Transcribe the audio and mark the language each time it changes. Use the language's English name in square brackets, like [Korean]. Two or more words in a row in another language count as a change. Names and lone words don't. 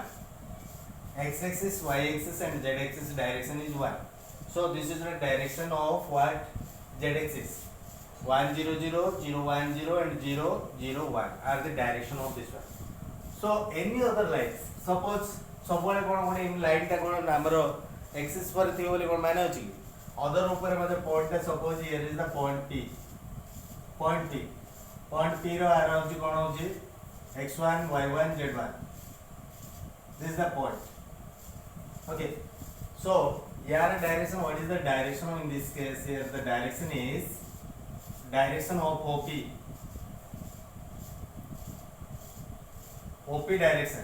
[English] X-axis, y-axis and z-axis direction is 1. So this is the direction of what? Z-axis. 1, 0, 0, 0, 1, 0 and 0, 0, 1 are the direction of this one. So any other lines, suppose [Odia] ସବୁବେଳେ କ'ଣ ଗୋଟେ ଏମିତି ଲାଇନ୍ଟା କ'ଣ ଆମର ଏକ୍ସିସ୍ ପରେ ଥିବ ବୋଲି କ'ଣ ମାନେ ଅଛି କି? [English] ଅଦର [Odia] ଉପରେ ମଧ୍ୟ [English] ପଏଣ୍ଟଟା suppose here is the point P. point P [Odia] ର ଆର ହେଉଛି କ'ଣ ହେଉଛି x1 y1 z1. [English] This is the point. Okay. So यार direction, what is the direction in this case here? The direction is direction of OP direction.